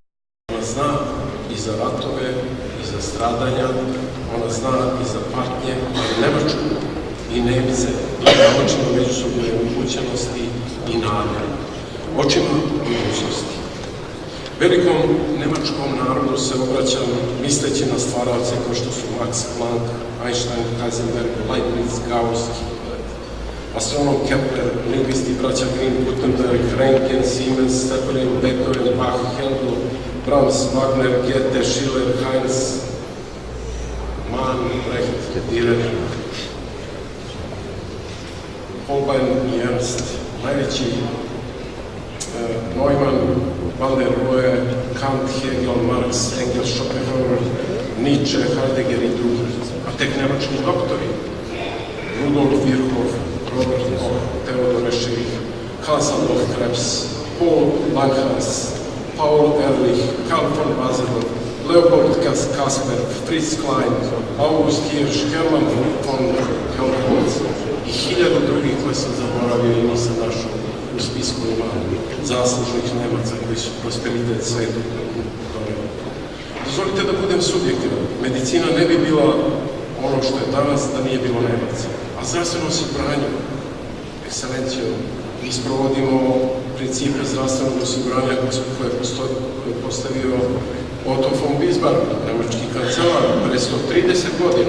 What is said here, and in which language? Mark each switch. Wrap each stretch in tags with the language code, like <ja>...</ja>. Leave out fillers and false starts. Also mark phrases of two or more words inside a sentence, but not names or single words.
<sr>Ona zna i za ratove, i za stradanja, ona zna i za patnje, ali Nemačku i Nemce gleda očima međusobne upućenosti i nade. Očima budućnosti. Velikom nemačkom narodu se obraćam misleći na stvaralce kao što su Max Planck, Einstein, Heisenberg, Leibniz, Gauss, astronom Kepler, lingvisti braća Grimm, Gutenberg, Röntgen, Siemens, Zeppelin, Beethoven, Bach, Handel, Brahms, Wagner, Goethe, Schiller, Heinz, Mann, Brecht, Dürer, Holbein i Ernst, najveći Neumann, Van der Rohe, Kant, Hegel, Marx, Engels, Schopenhauer, Nietzsche, Heidegger i drugi, a tek nemački doktori, Rudolf Virchow, Robert Koch, Theodor Escher, Hans Adolf Krebs, Paul Langhans, Paul Ehrlich, Karl von Basedow, Leopold Kasper, Fritz Klein, August Hirsch, Hermann von Helmholtz i hiljadu drugih koje sam zaboravio i nisam našao u spisku zaslužnih Nemaca koji su prosperitet svetu doneli. Dozvolite da budem subjektivan. Medicina ne bi bila ono što je danas da nije bilo Nemaca. A zdravstveno osiguranje, ekscelencijo, mi sprovodimo principe zdravstvenog osiguranja koje je postavio Otto von Bismarck, nemački kancelar, pre 130 godina.</sr>